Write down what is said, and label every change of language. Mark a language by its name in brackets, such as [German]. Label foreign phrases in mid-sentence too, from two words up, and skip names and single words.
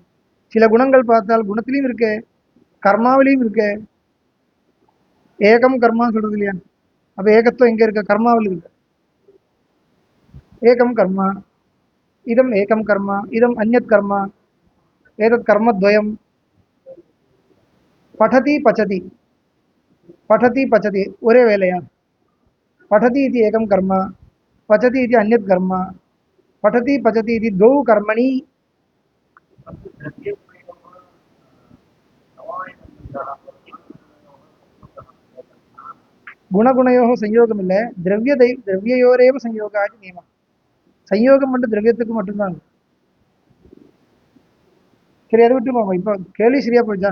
[Tamil] சில குணங்கள் பார்த்தால் குணத்திலையும் இருக்கு, கர்மாவிலையும் இருக்கு. ஏகம் கர்மா சொல்றது இல்லையா? அப்ப ஏகத்துவம் எங்க இருக்கு? கர்மாவில் இருக்கு. [Sanskrit] एकं कर्म इदम् एकं कर्म इदम् अन्यत् कर्म एतत् कर्मद्वयम् பठति पचति पठति पचति [Tamil] ஒரே வேலையா? [Sanskrit] पठति इति एकं कर्म पचति इति अन्यत् कर्म पठति पचति इति द्वौ कर्मणि. गुणगुणयोः संयोगः இல்லை, द्रव्ययोरेव संयोग इति नियमः. [Tamil] சயோகம் மட்டும் திரவியத்துக்கு மட்டும்தான். சரி, அதை விட்டு போங்க. இப்போ கேள்வி சரியா போயிடுச்சா?